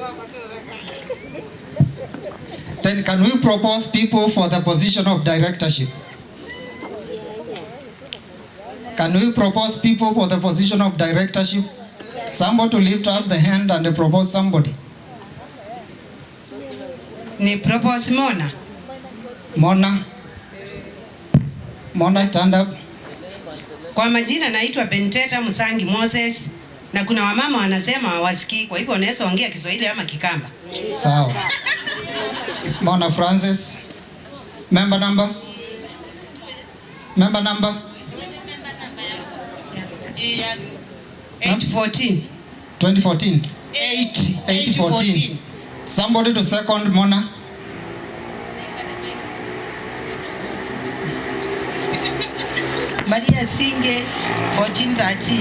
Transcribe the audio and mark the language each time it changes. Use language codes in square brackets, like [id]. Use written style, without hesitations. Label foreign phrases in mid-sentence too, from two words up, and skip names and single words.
[en] Then can we propose people for the position of directorship? Can we propose people for the position of directorship? Somebody to lift up the hand and propose somebody. Ni propose Mona. Mona. Mona, stand up. [sw] Kwa majina naitwa Benteta Musangi Moses, na kuna wamama wanasema hawasikii, kwa hivyo unaweza ongea Kiswahili ama Kikamba. Sawa. Mona Francis. [en] Member number? Member number? 814. 2014. 814. Somebody to second Mona. Maria Singe 1413.